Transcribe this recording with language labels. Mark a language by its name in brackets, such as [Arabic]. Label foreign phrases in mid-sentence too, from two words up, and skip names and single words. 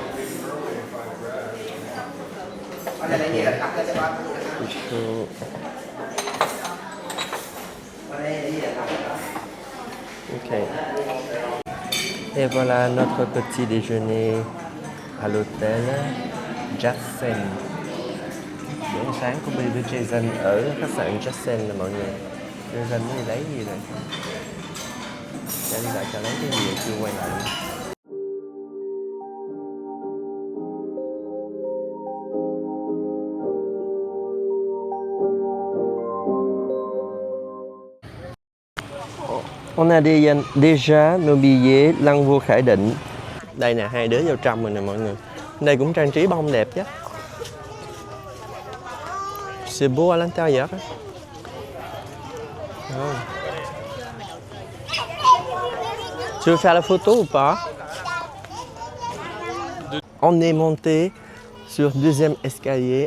[French] Ok. Et voilà notre petit déjeuner à l'hôtel. Jackson. [Vietnamese] Bữa ăn sáng của Bi với Jason ở khách sạn Jackson nè mọi người. Jason mới đi lấy gì rồi? Để đi lại cho lấy cái gì chưa quay lại. [French] On a déjà nos billets Lăng Vua Khải Định. [Vietnamese] Đây nè, hai đứa vô trong rồi nè mọi người. Đây cũng trang trí bông đẹp chứ. [French] C'est beau à l'intérieur. Oh. Tu veux faire la photo ou pas? On est monté sur deuxième escalier.